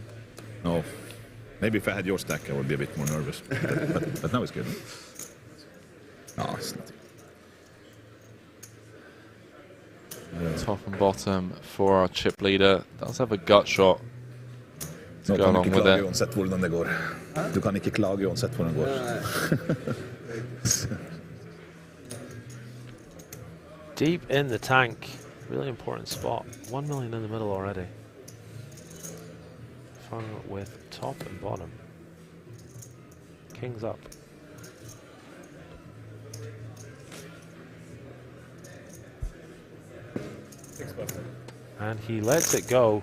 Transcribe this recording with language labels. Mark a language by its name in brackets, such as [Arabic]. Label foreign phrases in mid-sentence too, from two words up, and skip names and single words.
[English] Sleep. No. Maybe if I had your stack, I would be a bit more nervous. But now it's good. No, it's not. Top and bottom for our chip leader. Does have a gut shot to [Norwegian] Du [English] go [Norwegian] kan [English] along [Norwegian] ikke [English] with [Norwegian] klage [English] it. [Norwegian] uansett hvordan det går. Du kan ikke klage uansett hvordan det går. [English] Deep in the tank. Really important spot. 1 million in the middle already. Fun with top and bottom. King's up. And he lets it go.